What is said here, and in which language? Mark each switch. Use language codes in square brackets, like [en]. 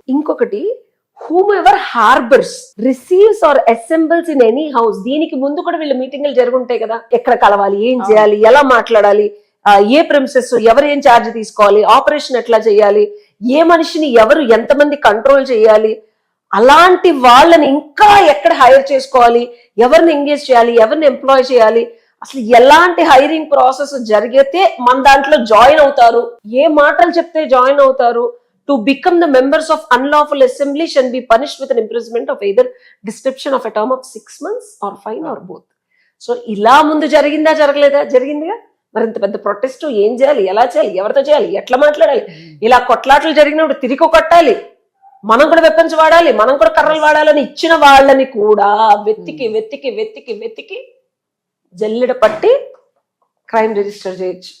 [te] ఇంకొకటి, [en] whomever harbors, receives or assembles in any house. [te] దీనికి ముందు కూడా వీళ్ళ మీటింగ్లు జరుగుంటాయి కదా, ఎక్కడ కలవాలి, ఏం చేయాలి, ఎలా మాట్లాడాలి, ఏ ప్రిమిసెస్, ఎవరు ఏం ఛార్జ్ తీసుకోవాలి, ఆపరేషన్ ఎట్లా చేయాలి, ఏ మనిషిని ఎవరు ఎంతమంది కంట్రోల్ చేయాలి, అలాంటి వాళ్ళని ఇంకా ఎక్కడ హైర్ చేసుకోవాలి, ఎవరిని ఎంగేజ్ చేయాలి, ఎవరిని ఎంప్లాయ్ చేయాలి, అసలు ఎలాంటి హైరింగ్ ప్రాసెస్ జరిగితే మన దాంట్లో జాయిన్ అవుతారు, ఏ మాటలు చెప్తే జాయిన్ అవుతారు, [en] to become the members of unlawful assembly shall be punished with an imprisonment of either description of a term of 6 months or fine or both. [te] So ఇలా ముందు జరిగిందా జరగలేదా? జరిగిందిగా. మరి ఇంత పెద్ద ప్రొటెస్ట్ ఏం చేయాలి, ఎలా చేయాలి, ఎవరితో చేయాలి, ఎట్లా మాట్లాడాలి? ఇలా కొట్లాటలు జరిగినప్పుడు తిరిగి కొట్టాలి, మనం కూడా వెపన్స్ వాడాలి, మనం కూడా కర్రలు వాడాలని ఇచ్చిన వాళ్ళని కూడా వెతికి వెతికి వెతికి వెతికి జల్లెడ పట్టి క్రైమ్ రిజిస్టర్ చేయొచ్చు.